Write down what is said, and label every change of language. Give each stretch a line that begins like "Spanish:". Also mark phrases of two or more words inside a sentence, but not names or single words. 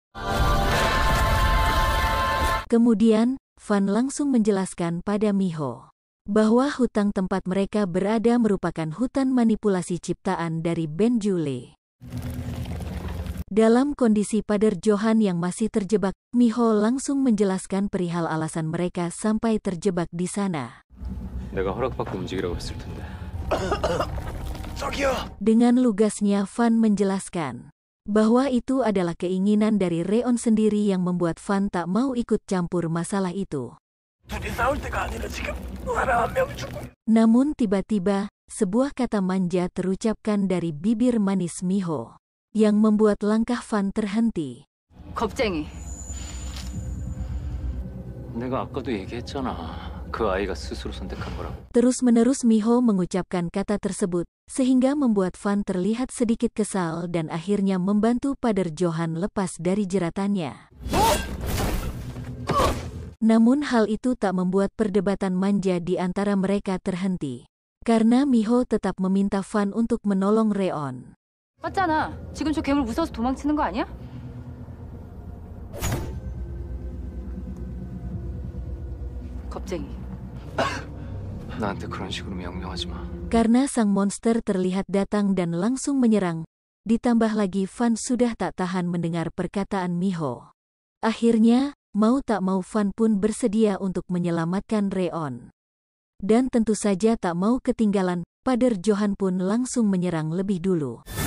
Indonesian: Kemudian, Van langsung menjelaskan pada Miho bahwa hutan tempat mereka berada merupakan hutan manipulasi ciptaan dari Benjule. Dalam kondisi Pader Johan yang masih terjebak, Miho langsung menjelaskan perihal alasan mereka sampai terjebak di sana.
Korean: 내가 허락받고 움직이라고 했을 텐데.
Indonesian: Dengan lugasnya Van menjelaskan bahwa itu adalah keinginan dari Reon sendiri yang membuat Van tak mau ikut campur masalah itu. Namun tiba-tiba, sebuah kata manja terucapkan dari bibir manis Miho, yang membuat langkah Van terhenti.
Korean: 겁쟁이. 내가 아까도 얘기했잖아. 그 아이가 스스로 선택한 거라고.
Indonesian: Terus-menerus Miho mengucapkan kata tersebut, sehingga membuat Van terlihat sedikit kesal dan akhirnya membantu Pader Johan lepas dari jeratannya. Namun hal itu tak membuat perdebatan manja di antara mereka terhenti. Karena Miho tetap meminta Van untuk menolong Reon.
Korean: 맞잖아. 지금 저 괴물 무서워서 도망치는 거 아니야? 겁쟁이. 나한테 그런 식으로 명령하지 마.
Indonesian: Karena sang monster terlihat datang dan langsung menyerang, ditambah lagi Van sudah tak tahan mendengar perkataan Miho. Akhirnya, mau tak mau Van pun bersedia untuk menyelamatkan Reon. Dan tentu saja tak mau ketinggalan, Pader Johan pun langsung menyerang lebih dulu.